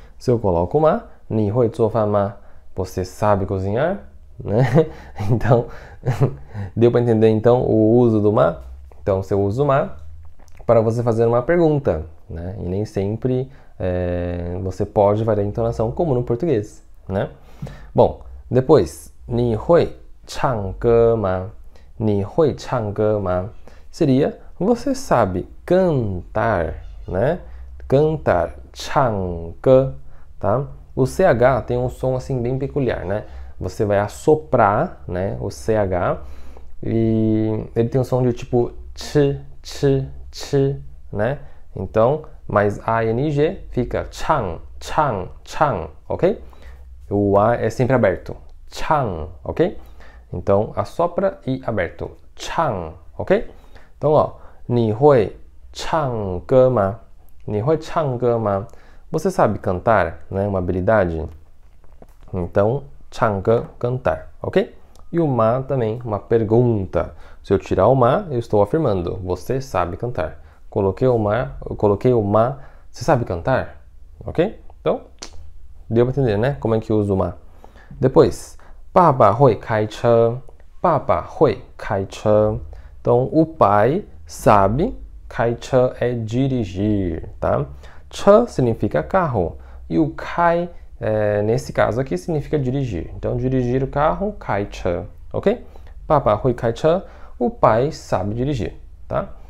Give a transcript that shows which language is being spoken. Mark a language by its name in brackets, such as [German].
[Portuguese] Se eu coloco o ma, [Chinese] 你会做饭吗 [Portuguese] você sabe cozinhar? Né? Então, deu para entender então o uso do ma? Então, você usa o ma para você fazer uma pergunta, né? E nem sempre você pode variar a entonação como no português, né? [Chinese] Bom, depois, 你会唱歌吗? 你会唱歌吗? [Portuguese] Seria, você sabe cantar, né? Cantar, 唱歌, tá? O CH tem um som assim bem peculiar, né? Você vai assoprar, né, o CH, e ele tem um som de tipo ch, ch, ch, né? Então, mais ANG fica chang, chang, chang, ok? O A é sempre aberto, chang, ok? Então, assopra e aberto, chang, ok? [Chinese] Então, ó, 你会唱歌吗? 你会唱歌吗? [Portuguese] Você sabe cantar, né? Uma habilidade. Então, 唱歌, cantar, ok? E o ma também, uma pergunta. Se eu tirar o ma, eu estou afirmando, você sabe cantar. Coloquei o ma, você sabe cantar? Ok? Então, deu para entender, né? Como é que usa o ma. [Chinese] Depois, 爸爸会开车. 爸爸会开车. [Portuguese] Então, o pai sabe, 开车 é dirigir, tá? 车 significa carro. E o kai nesse caso aqui significa dirigir. Então, dirigir o carro, 开车, ok? [Chinese] 爸爸会开车, [Portuguese] o pai sabe dirigir, tá?